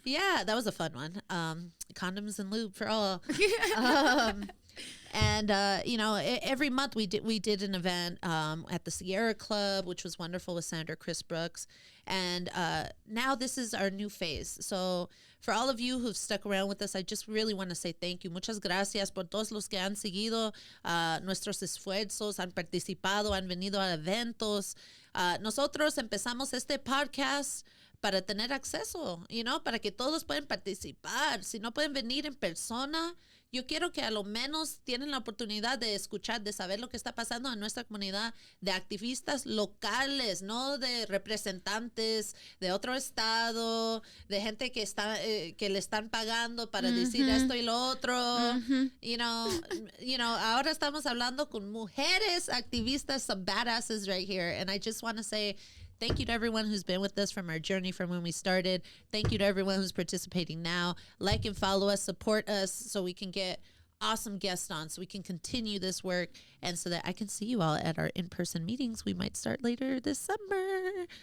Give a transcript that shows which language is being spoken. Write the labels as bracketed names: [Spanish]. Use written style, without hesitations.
[English] Yeah, that was a fun one. Condoms and lube for all. And every month we did an event at the Sierra Club, which was wonderful with Senator Chris Brooks. And now this is our new phase. So for all of you who've stuck around with us, I just really want to say thank you. [Spanish] Muchas gracias por todos los que han seguido nuestros esfuerzos, han participado, han venido a eventos. Nosotros empezamos este podcast para tener acceso, para que todos puedan participar. Si no pueden venir en persona, yo quiero que a lo menos tienen la oportunidad de escuchar, de saber lo que está pasando en nuestra comunidad, de activistas locales, no de representantes de otro estado, de gente que está que le están pagando para decir esto y lo otro. Ahora estamos hablando con mujeres activistas, [English] some badasses right here, and I just want to say thank you to everyone who's been with us from our journey from when we started. Thank you to everyone who's participating now. Like and follow us, support us so we can get awesome guests on, so we can continue this work, and so that I can see you all at our in-person meetings we might start later this summer.